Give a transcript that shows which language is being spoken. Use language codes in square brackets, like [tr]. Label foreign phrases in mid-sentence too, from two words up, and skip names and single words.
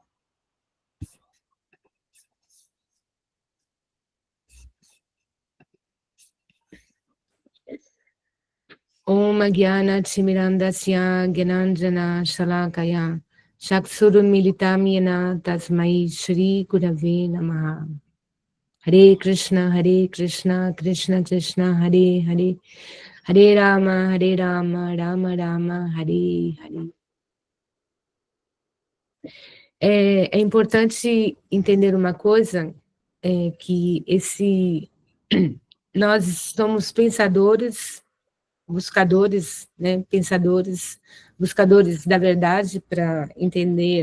[sa] ॐ ज्ञान तिमिरान्धस्य ज्ञानाञ्जन शलाकया चक्षुरुन्मीलितं येन तस्मै श्री गुरवे नमः. हरे कृष्ण, कृष्ण कृष्ण, हरे हरे, हरे राम, राम राम, हरे हरे. [pt] É importante entender uma coisa, que nós somos pensadores, buscadores, né, buscadores da verdade para entender.